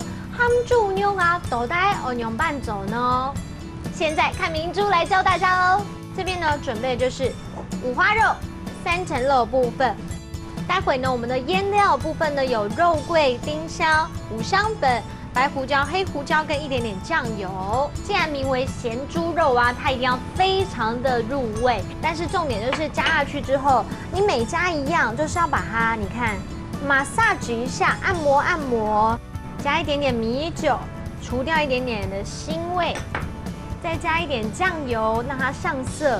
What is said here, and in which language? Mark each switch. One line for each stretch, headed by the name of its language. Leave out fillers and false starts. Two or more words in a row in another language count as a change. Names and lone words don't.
Chinese: 鹹豬肉啊，到底要用辦做呢？現在看明珠來教大家哦。這邊呢，準備就是五花肉、3層肉部分。待會呢，我們的醃料部分呢有肉桂、丁香、五香粉。白胡椒、黑胡椒跟一点点酱油。既然名为咸猪肉啊，它一定要非常的入味。但是重点就是加下去之后，你每加一样，就是要把它，你看，massage 一下，按摩按摩，加一点点米酒，除掉一点点的腥味，再加一点酱油，让它上色。